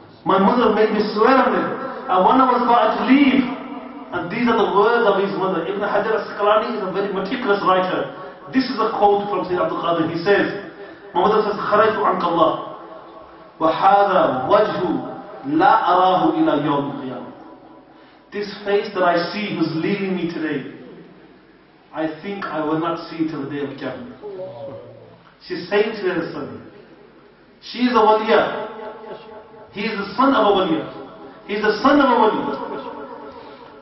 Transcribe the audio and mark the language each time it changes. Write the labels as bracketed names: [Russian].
[English] My mother made me swear on it. And when I was about to leave, and these are the words of his mother. Ibn Hajar Asqalani is a very meticulous writer. This is a quote from Sayyid Abdul Qadir. He says, my mother says, [Arabic] خرجت عنك الله وهذا وجه لا أراه إلى يوم القيامة. [English] This face that I see who's leaving me today, I think I will not see till the day of Qiyamah. She's saying to her son, she is a waliya. He is the son of a waliya. He is the son of a waliya.